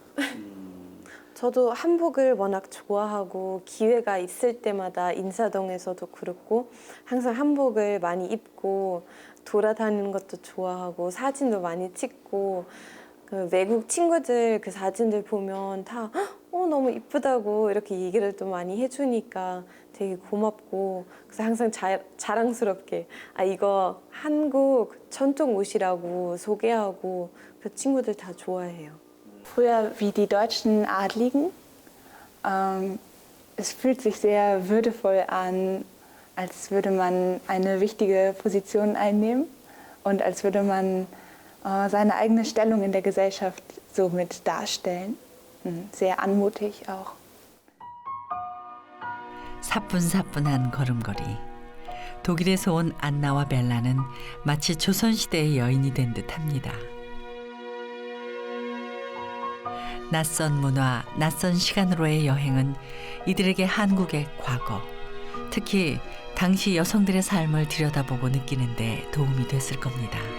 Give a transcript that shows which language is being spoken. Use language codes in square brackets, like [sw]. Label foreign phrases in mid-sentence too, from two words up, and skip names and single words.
[ko] 저도 한복을 워낙 좋아하고 기회가 있을 때마다 인사동에서도 그렇고 항상 한복을 많이 입고 돌아다니는 것도 좋아하고 사진도 많이 찍고 그 외국 친구들 그 사진들 보면 다 너무 이쁘다고 이렇게 얘기를 또 많이 해주니까 되게 고맙고 그래서 항상 자랑스럽게 아 이거 한국 전통 옷이라고 소개하고 그 친구들 다 좋아해요. [de] Früher wie die deutschen Adligen. Es fühlt sich sehr würdevoll an, als würde man eine wichtige Position einnehmen und als würde man seine eigene Stellung in der Gesellschaft somit darstellen. Sehr anmutig auch. [ko] 사뿐사뿐한 걸음걸이. 독일에서 온 안나와 벨라는 마치 조선시대의 여인이 된 듯합니다. 낯선 문화, 낯선 시간으로의 여행은 이들에게 한국의 과거, 특히 당시 여성들의 삶을 들여다보고 느끼는 데 도움이 됐을 겁니다.